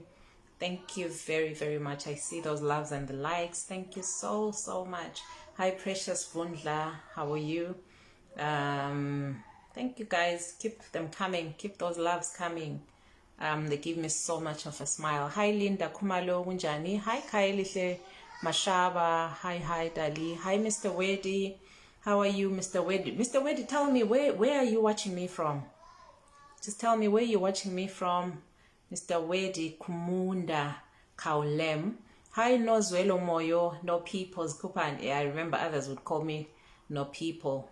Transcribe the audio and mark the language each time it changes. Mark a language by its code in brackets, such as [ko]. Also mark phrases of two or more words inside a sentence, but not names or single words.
[en] Thank you very, very much. I see those loves and the likes. Thank you so, so much. Hi Precious Vundla, how are you? Thank you guys. Keep them coming. Keep those loves coming. They give me so much of a smile. Hi Linda Kumalo Unjani. Hi Kailihle Mashaba. Hi Dali. Hi Mr. Wedi. How are you, Mr. Wedi? Mr. Wedi, tell me where are you watching me from? Just tell me where you're watching me from. Mr. Wedi Kumunda Kaulem. Hi Nozwelo Moyo. No People's Kupan. Yeah, I remember others would call me No People.